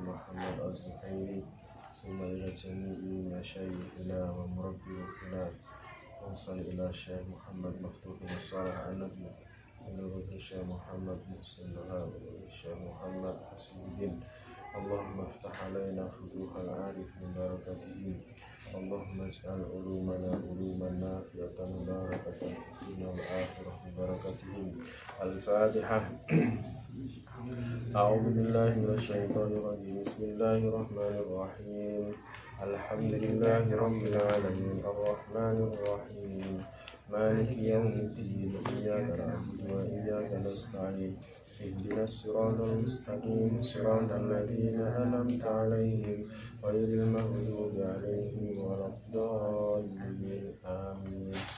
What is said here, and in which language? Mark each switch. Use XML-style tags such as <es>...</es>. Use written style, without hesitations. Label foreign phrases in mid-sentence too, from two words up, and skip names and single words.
<ar>محمد الزهيري ثم إلى جميع مشايخنا ومربينا وصل إلى شيخ محمد مفتوحين صلاح النبي وشيخ محمد محسن وهاب وشيخ محمد حسيب الدين. اللهم افتح علينا فتوح العارف من بركاتهم. اللهم اجعل علومنا علوما نافعة مباركة في الدنيا والآخرة ببركاتهم. Al-Fatihah. أعوذ بالله من الشيطان الرجيم. بسم الله الرحمن الرحيم. الحمد لله رب العالمين الرحمن الرحيم مالك يوم الدين إياك نعبد وإياك نستعين اهدنا الصراط المستقيم صراط الذين أنعمت عليهم غير المغضوب عليهم ولا الضالين آمين.</ar>